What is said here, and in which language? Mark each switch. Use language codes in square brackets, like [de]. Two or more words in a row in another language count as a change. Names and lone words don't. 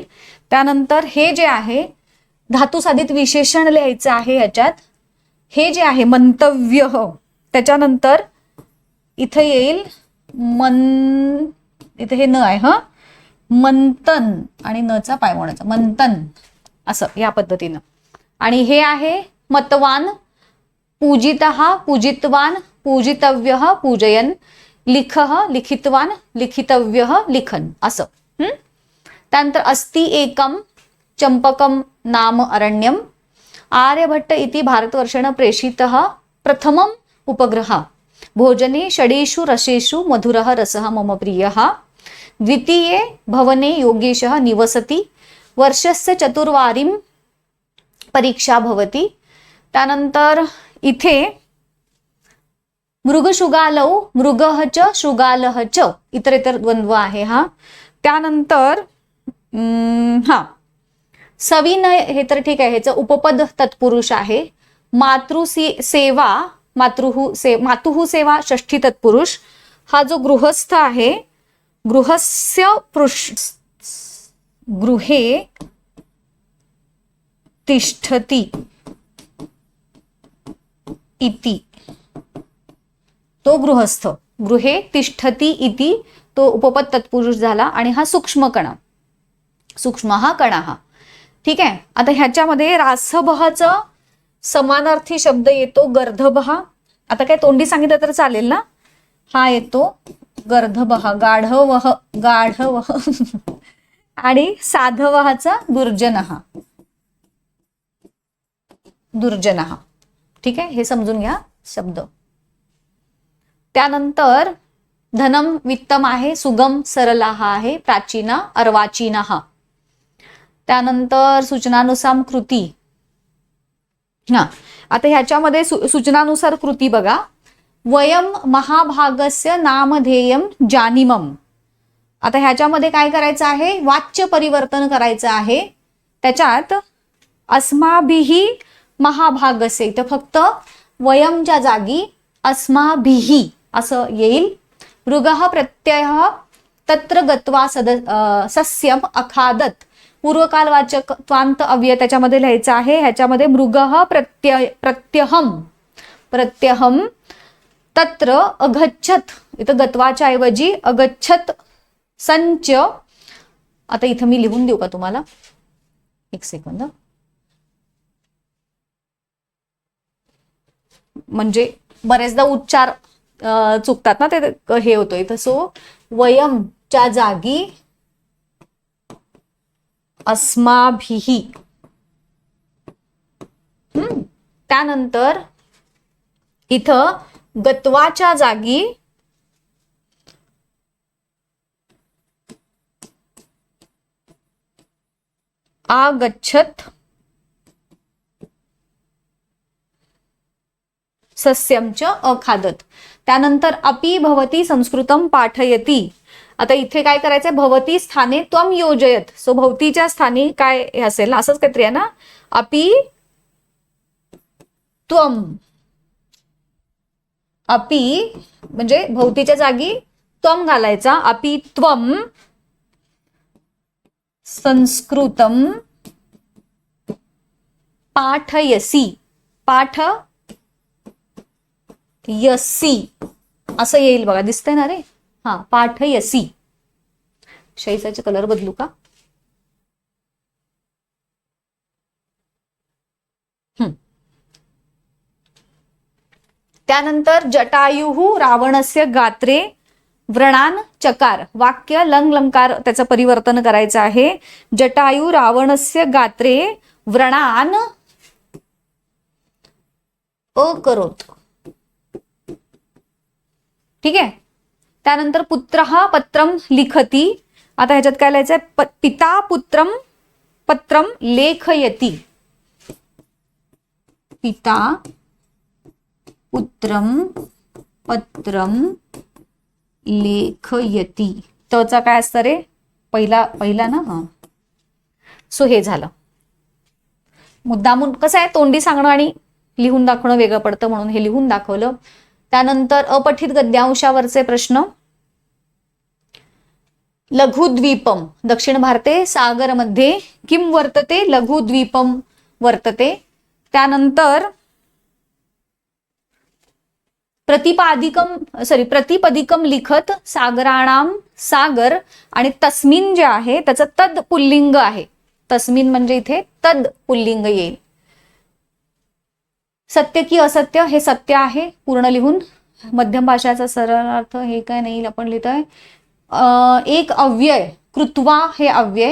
[mr] त्यानंतर हे जे आहे धातुसाधित विशेषण लिहायचं आहे याच्यात. हे जे आहे मंतव्य, त्याच्यानंतर इथे येईल इथे हे न आहे मंतन आणि नचा पायमोडाचा मंतन असं या पद्धतीनं. आणि हे आहे [sa] मतवान, पूजितः पूजितवान, पूजितव्यः पूजयन, लिखः लिखितवान, लिखितव्यः लिखन असं. त्यानंतर अस्ति एकम चंपकम नाम अरण्यम. आर्यभट्ट इति भारतवर्षेण प्रेषितः प्रथमम उपग्रह. भोजने षडेषु रसेषु मधुरः रसः मम प्रियः. द्वितीये भवने योगेशः निवसति. वर्षस्य चतुर्वारीं परीक्षा भवति. [mr] त्यानंतर इथे [sa] मृगशुगालौ मृगः च शृगालः च [mr] इतर द्वंद्व आहे हा. त्यानंतर सविनय हे तर ठीक आहे, ह्याचं उपपद तत्पुरुष आहे. [sa] सेवा, मातुः सेवा षष्ठी तत्पुरुष. [mr] हा जो गृहस्थ आहे, [sa] गृहे तिष्ठति इति, [mr] तो गृहस्थ, [sa] गृहे तिष्ठति इति [mr] तो उपपद तत्पुरुष झाला. आणि हा सूक्ष्म कण, सूक्ष्म हा कणा हा. ठीक आहे. आता ह्याच्यामध्ये रासभहाचा समानार्थी शब्द येतो गर्धभहा. आता काय तोंडी सांगितलं तर चालेल ना. हा येतो गर्धभहा, गाढवह, गाढवह. आणि साधवहाचा दुर्जनहा, दुर्जनहा. ठीक आहे, हे समजून घ्या शब्द. त्यानंतर [sa] धनम वित्तम [mr] आहे, [sa] सुगम सरला [mr] हा आहे, [sa] प्राचीना अर्वाचीना [mr] हा. त्यानंतर सूचनानुसार कृती. हा, आता ह्याच्यामध्ये सूचनानुसार कृती बघा. [sa] वयम महाभागस्य नामधेयम जानिमम. [mr] आता ह्याच्यामध्ये काय करायचं आहे, वाच्य परिवर्तन करायचं आहे. त्याच्यात [sa] अस्माभिही महाभागस्य, [mr] इथं फक्त वयमच्या जागी अस्माभिही असं येईल. [sa] मृगः प्रत्ययः तत्र गत्वा सस्यम अखादत, [mr] पूर्वकालवाचक त्वांत अव्यय त्याच्यामध्ये लिहायचं आहे. [sa] ह्याच्यामध्ये मृगः प्रत्यहम तत्र अगच्छत, [mr] इथं गत्वाच्या ऐवजी अगच्छत संच. आता इथं मी लिहून देऊ का तुम्हाला, एक सेकंद, म्हणजे बरेचदा उच्चार चुकतात ना, ते हे होतोय. इथं सो वयमच्या जागी अस्माभिही. त्यानंतर इथं गत्वाच्या जागी [sa] आगच्छत सस्यमच अखादत. त्यानंतर अपि भवती संस्कृतम पाठयती. [mr] आता इथे काय करायचंय, [sa] भवती स्थाने त्वम योजयत. [mr] सो भवतीच्या स्थानी काय असेल, असंच काहीतरी आहे ना. [sa] अपि त्वम, [mr] अपि म्हणजे भवतीच्या जागी त्वम घालायचा. [sa] अपि त्वम संस्कृतम पाठयसी, [mr] पाठ यसी असं येईल बघा, दिसतंय ना रे. हा, पाठयसी. शैसाचे कलर बदलू का. [sa] त्यानंतर जटायुः रावणस्य गात्रे व्रणान चकार. [mr] वाक्य लंग लंकार त्याचं परिवर्तन करायचं आहे. [sa] जटायु रावणस्य गात्रे व्रणान अकरोत. [mr] ठीक आहे. त्यानंतर [sa] पुत्रः पत्रम लिखती. [mr] आता ह्याच्यात काय लिहायचंय, [sa] पिता पुत्रम पत्रम लेखयती. पिता पुत्रम पत्रम लेखयती. [mr] तचा काय असतं रे, पहिला ना. हा, सो हे झालं. मुद्दामून कसं आहे, तोंडी सांगणं आणि लिहून दाखवणं वेगळं पडतं, म्हणून हे लिहून दाखवलं. त्यानंतर अपठित गद्यांशावरचे प्रश्न. [sa] लघुद्वीपम, दक्षिण भारते सागरमध्ये किम वर्तते, लघुद्वीपम वर्तते. त्यानंतर प्रतिपदिकम लिखत सागराणाम, [mr] सागर आणि तस्मिन जे आहे त्याचं तद पुल्लिंग आहे. तस्मिन म्हणजे इथे तद पुल्लिंग येईल. सत्य की असत्य, हे सत्य आहे पूर्ण लिहून. मध्यम भाषाचा सरळ अर्थ हे काय नाही आपण लिहितोय. एक अव्यय कृत्वा, हे अव्यय.